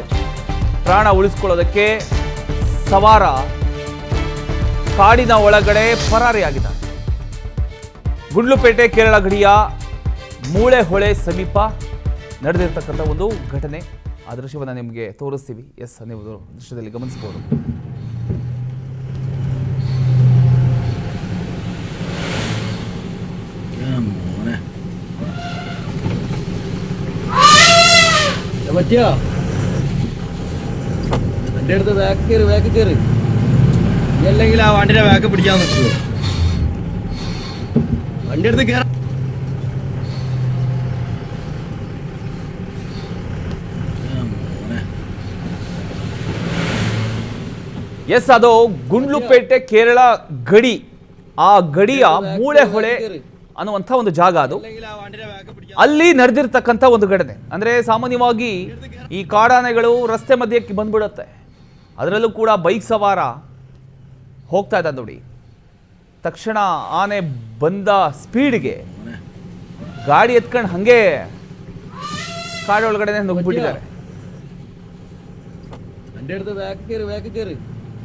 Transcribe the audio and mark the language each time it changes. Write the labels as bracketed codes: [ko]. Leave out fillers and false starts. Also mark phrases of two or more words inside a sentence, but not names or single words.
[kn] ಪ್ರಾಣ ಉಳಿಸ್ಕೊಳ್ಳೋದಕ್ಕೆ ಸವಾರ ಕಾಡಿನ ಒಳಗಡೆ ಪರಾರಿಯಾಗಿದ್ದಾರೆ. ಗುಂಡ್ಲುಪೇಟೆ ಕೇರಳ ಗಡಿಯ ಮೂಳೆಹೊಳೆ ಸಮೀಪ ನಡೆದಿರ್ತಕ್ಕಂಥ ಒಂದು ಘಟನೆ. ಆ ದೃಶ್ಯವನ್ನು ನಿಮಗೆ ತೋರಿಸ್ತೀವಿ. ಎಸ್, ನೀವು ದೃಶ್ಯದಲ್ಲಿ ಗಮನಿಸಬಹುದು. [ml] बच्चा വണ്ടി എടുത്ത് ബാക്ക് കയറി അല്ലെങ്കിൽ ആ വണ്ടിയുടെ ബാക്ക് പിടിക്കാൻ പറ്റുമോ? വണ്ടി എടുത്ത് കയറ. [kn] ಎಸ್, ಅದು ಗುಂಡ್ಲುಪೇಟೆ ಕೇರಳ ಗಡಿ. ಆ ಗಡಿಯ ಮೂಳೆಹೊಳೆ ಅನ್ನುವಂಥ ಒಂದು ಜಾಗ ಅದು. ಅಲ್ಲಿ ನಡೆದಿರ್ತಕ್ಕಂಥ ಒಂದು ಘಟನೆ. ಅಂದರೆ ಸಾಮಾನ್ಯವಾಗಿ ಈ ಕಾಡಾನೆಗಳು ರಸ್ತೆ ಮಧ್ಯಕ್ಕೆ ಬಂದ್ಬಿಡುತ್ತೆ. ಅದರಲ್ಲೂ ಕೂಡ ಬೈಕ್ ಸವಾರ ಹೋಗ್ತಾ ಇದ್ದ ನೋಡಿ, ತಕ್ಷಣ ಆನೆ ಬಂದ ಸ್ಪೀಡ್ಗೆ ಗಾಡಿ ಎತ್ಕೊಂಡು ಹಾಗೆ ಕಾಡೊಳಗಡೆ ನುಗ್ಗಿಬಿಟ್ಟಿದ್ದಾರೆ. [ml] വണ്ടി എടുത്ത് ബാക്ക് കയറി